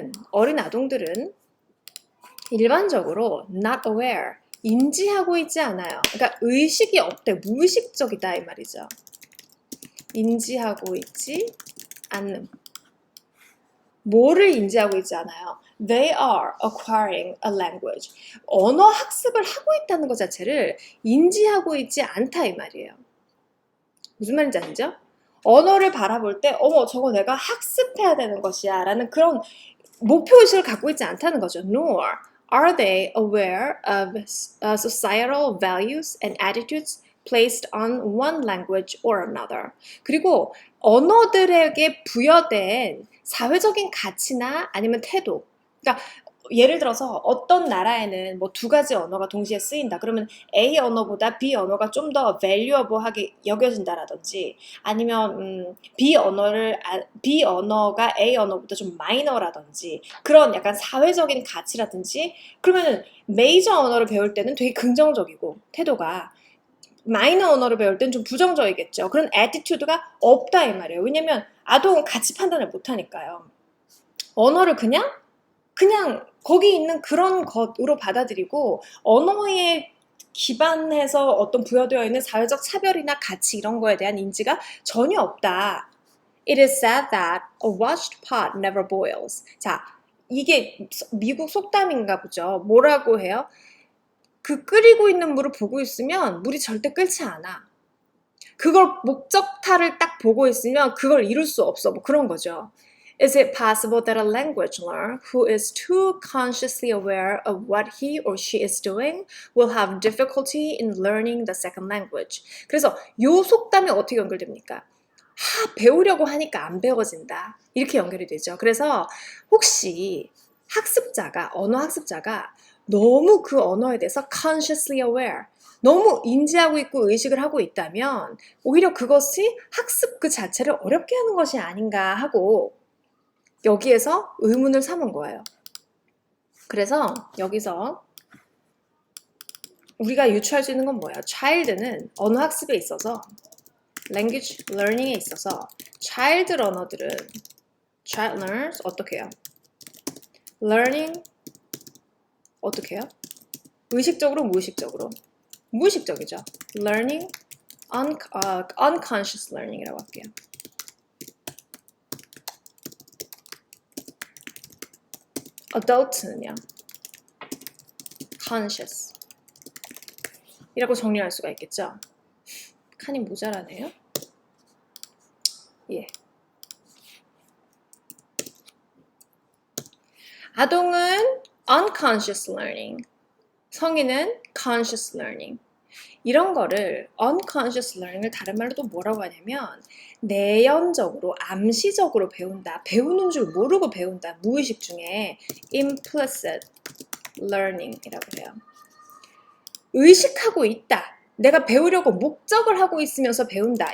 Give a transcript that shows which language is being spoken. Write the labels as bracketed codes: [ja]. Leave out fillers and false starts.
[ko] 어린 아동들은 일반적으로 [en] not aware, [ko] 인지하고 있지 않아요. 그러니까 의식이 없대, 무의식적이다 이 말이죠. 인지하고 있지 않는. 뭐를 인지하고 있지 않아요? [en] They are acquiring a language. [ko] 언어 학습을 하고 있다는 것 자체를 인지하고 있지 않다 이 말이에요. 무슨 말인지 아시죠? 언어를 바라볼 때 어머 저거 내가 학습해야 되는 것이야 라는 그런 목표의식을 갖고 있지 않다는 거죠. [en] Nor are they aware of societal values and attitudes placed on one language or another. [ko] 그리고 언어들에게 부여된 사회적인 가치나 아니면 태도. 그러니까 예를 들어서 어떤 나라에는 뭐 두 가지 언어가 동시에 쓰인다. 그러면 A 언어보다 B 언어가 좀 더 valuable하게 여겨진다라든지 아니면 B 언어가 A 언어보다 좀 마이너라든지 그런 약간 사회적인 가치라든지 그러면은 메이저 언어를 배울 때는 되게 긍정적이고 태도가 마이너 언어를 배울 땐 좀 부정적이겠죠. 그런 애티튜드가 없다 이 말이에요. 왜냐면 아동은 가치 판단을 못하니까요. 언어를 그냥 거기 있는 그런 것으로 받아들이고 언어에 기반해서 어떤 부여되어 있는 사회적 차별이나 가치 이런 거에 대한 인지가 전혀 없다. [en] It is said that a washed pot never boils. [ko] 자, 이게 미국 속담인가 보죠. 뭐라고 해요? 그 끓이고 있는 물을 보고 있으면 물이 절대 끓지 않아. 그걸 목적타를 딱 보고 있으면 그걸 이룰 수 없어. 뭐 그런 거죠. [en] Is it possible that a language learner who is too consciously aware of what he or she is doing will have difficulty in learning the second language? [ko] 그래서 요 속담이 어떻게 연결됩니까? 배우려고 하니까 안 배워진다. 이렇게 연결이 되죠. 그래서 혹시 언어 학습자가 너무 그 언어에 대해서 [en] consciously aware, [ko] 너무 인지하고 있고 의식을 하고 있다면 오히려 그것이 학습 그 자체를 어렵게 하는 것이 아닌가 하고 여기에서 의문을 삼은 거예요. 그래서 여기서 우리가 유추할 수 있는 건 뭐예요? child는 언어 학습에 있어서 [en] language learning [ko] 에 있어서 [en] child learners [ko] 어떻게 해요? learning 어떻게 해요? 의식적으로 무의식적으로? 무의식적이죠. [en] learning unconscious learning [ko] 이라고 할게요. adult는요. conscious 이라고 정리할 수가 있겠죠. 칸이 모자라네요. 예. 아동은 [en] unconscious learning, [ko] 성인은 [en] conscious learning. [ko] 이런 거를 [en] unconscious learning [ko] 을 다른 말로 또 뭐라고 하냐면 내연적으로, 암시적으로 배운다. 배우는 줄 모르고 배운다. 무의식 중에 [en] implicit learning [ko] 이라고 해요. 의식하고 있다. 내가 배우려고 목적을 하고 있으면서 배운다.